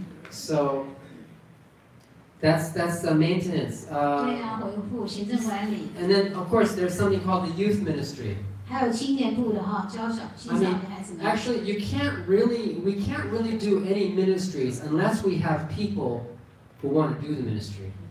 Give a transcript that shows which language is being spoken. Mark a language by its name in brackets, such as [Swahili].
[English] So that's the maintenance. [Chinese] 对啊，维护、行政管理。 [English] And then of course there's something called the youth ministry. [Chinese] 还有青年部的哈，教青少年孩子们。 [English] Actually, we can't really do any ministries unless we have people who want to do the ministry.